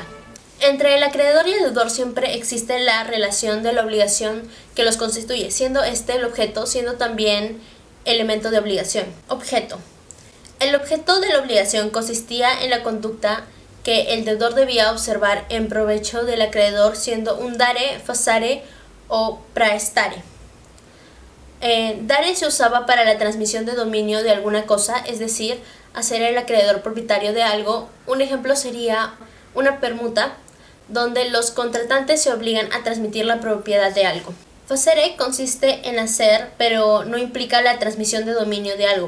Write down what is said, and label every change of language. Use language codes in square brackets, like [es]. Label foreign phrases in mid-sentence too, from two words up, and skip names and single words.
[es] Entre el acreedor y el deudor siempre existe la relación de la obligación que los constituye, siendo este el objeto, siendo también elemento de obligación. Objeto. El objeto de la obligación consistía en la conducta que el deudor debía observar en provecho del acreedor, siendo un [la] dare, facere [es] o praestare. Dare se usaba para la transmisión de dominio de alguna cosa, es decir, hacer el acreedor propietario de algo. Un ejemplo sería una permuta, donde los contratantes se obligan a transmitir la propiedad de algo. Facere consiste en hacer, pero no implica la transmisión de dominio de algo.